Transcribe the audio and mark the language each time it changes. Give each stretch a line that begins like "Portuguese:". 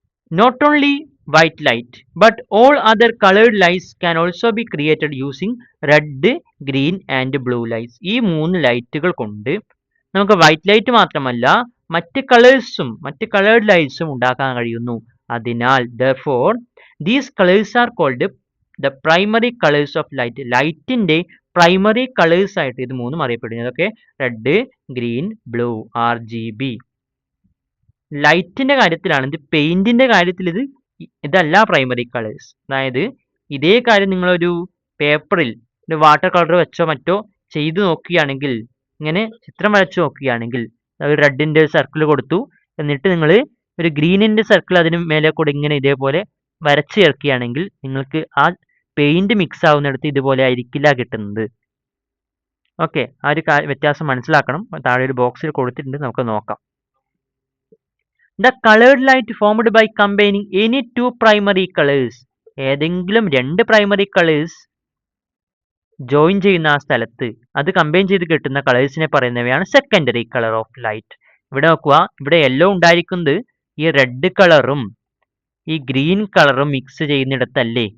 English: Not only white light but all other coloured lights can also be created using red, green and blue lights.
Malayalam: ഈ 3 ലൈറ്റുകൾ കൊണ്ട് നമുക്ക് white light മാത്രമല്ല മറ്റ് കളേഴ്സും മറ്റ് കളേർഡ് ലൈറ്റ്സും ഉണ്ടാക്കാൻ കഴിയുന്നു. അതിനാൽ
English: therefore these colors are called the primary colors of light.
Malayalam: ലൈറ്റിന്റെ പ്രൈമറി കളേഴ്സ് ആയിട്ട് ഇത് 3ഉം അറിയപ്പെടുന്നു. ഇതൊക്കെ റെഡ്, ഗ്രീൻ, ബ്ലൂ, RGB. ലൈറ്റിന്റെ കാര്യത്തിലാണ് ഇത്. പെയിന്റിന്റെ കാര്യത്തിൽ ഇതല്ല പ്രൈമറി കളേഴ്സ്. അതായത് ഇതേ കാര്യം നിങ്ങളൊരു പേപ്പറിൽ ഒരു വാട്ടർ കളർ വെച്ചോ മറ്റോ ചെയ്തു നോക്കുകയാണെങ്കിൽ ഇങ്ങനെ ചിത്രം വരച്ചു നോക്കുകയാണെങ്കിൽ റെഡിന്റെ സർക്കിൾ കൊടുത്തു, എന്നിട്ട് നിങ്ങൾ ഒരു ഗ്രീനിന്റെ സർക്കിൾ അതിന് മേലെ കൂടെ ഇങ്ങനെ ഇതേപോലെ വരച്ചു ചേർക്കുകയാണെങ്കിൽ നിങ്ങൾക്ക് ആ പെയിന്റ് മിക്സ് ആവുന്നിടത്ത് ഇതുപോലെ ആയിരിക്കില്ല കിട്ടുന്നത്. ഓക്കെ, ആ ഒരു വ്യത്യാസം മനസ്സിലാക്കണം. താഴെ ഒരു ബോക്സിൽ കൊടുത്തിട്ടുണ്ട്, നമുക്ക് നോക്കാം.
English: The colored light formed by combining any two primary colors.
Malayalam: ഏതെങ്കിലും രണ്ട് പ്രൈമറി കളേഴ്സ് ജോയിൻ ചെയ്യുന്ന ആ സ്ഥലത്ത് അത് കമ്പൈൻ ചെയ്ത് കിട്ടുന്ന കളേഴ്സിനെ പറയുന്നവയാണ് സെക്കൻഡറി കളർ ഓഫ് ലൈറ്റ്. ഇവിടെ നോക്കുക, ഇവിടെ യെല്ലോ ഉണ്ടായിരിക്കുന്നത് ഈ റെഡ് കളറും ഈ ഗ്രീൻ കളറും മിക്സ് ചെയ്യുന്നിടത്തല്ലേ.